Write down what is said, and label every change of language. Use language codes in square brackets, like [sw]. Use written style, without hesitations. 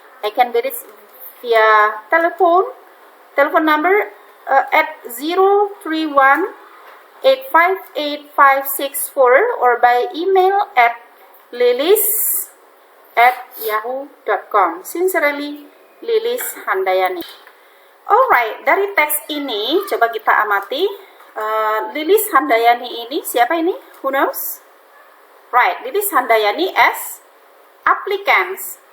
[en] I can be reached via telephone number at 031-858-564 or by email at lilis@yahoo.com. Sincerely, Lilis Handayani. [id] Alright, dari teks ini coba kita amati. Lilis Handayani ini siapa ini? [en] Who knows? Right, Lilis Handayani as applicants.